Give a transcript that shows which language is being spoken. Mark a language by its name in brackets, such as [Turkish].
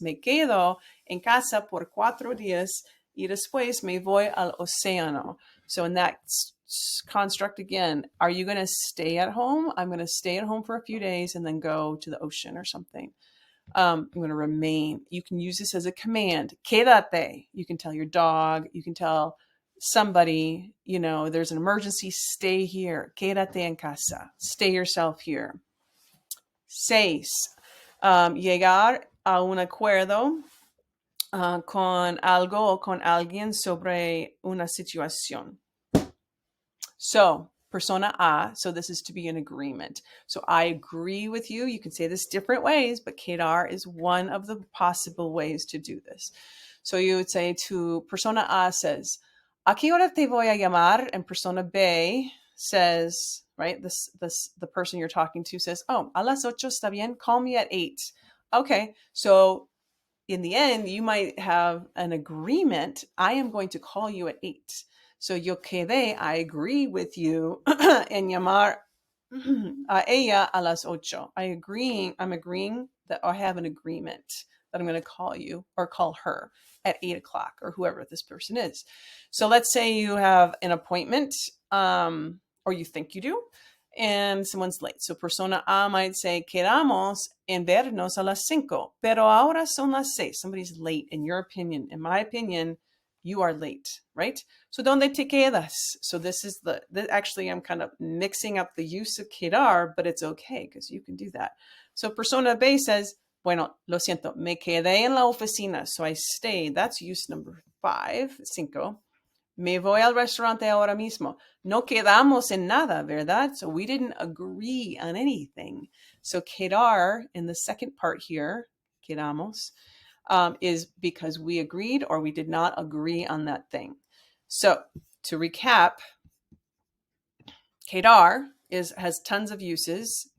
[Spanish] Me quedo en casa por 4 días y después me voy al océano. [English] So in that construct again, are you going to stay at home? I'm going to stay at home for a few days and then go to the ocean or something. I'm going to remain. You can use this as a command. Quédate. You can tell your dog. You can tell somebody, there's an emergency. Stay here. [Spanish] Quédate en casa. [English] Stay yourself here. [Spanish] 6. Llegar a un acuerdo con algo o con alguien sobre una situación. [English] So, persona A, so this is to be an agreement. So I agree with you. You can say this different ways, but Quedar is one of the possible ways to do this. So you would say to persona A says, [Spanish] ¿A qué hora te voy a llamar? [English] And persona B says, right, the person you're talking to says, oh, [Spanish] a las ocho está bien, [English] call me at 8. Okay, so in the end, you might have an agreement. I am going to call you at 8. So [Spanish] yo quedé, [English] I agree with you, [Spanish] en llamar a ella a las 8. [English] I'm agreeing that I have an agreement that I'm going to call you or call her at 8 o'clock or whoever this person is. So let's say you have an appointment, or you think you do, and someone's late. So persona A might say, [Spanish] quedamos en vernos a las 5, pero ahora son las 6. [English] Somebody's late, in your opinion. In my opinion, you are late, right? So [Spanish] donde te quedas? [English] So this is actually I'm kind of mixing up the use of quedar, but it's okay because you can do that. [Spanish] So persona B says, bueno, lo siento, me quedé en la oficina. [English] So I stayed. That's use number 5, 5. [Spanish] Me voy al restaurante ahora mismo. No quedamos en nada, ¿verdad? [English] So we didn't agree on anything. So quedar in the second part here, quedamos, is because we agreed or we did not agree on that thing. So to recap, quedar has tons of uses.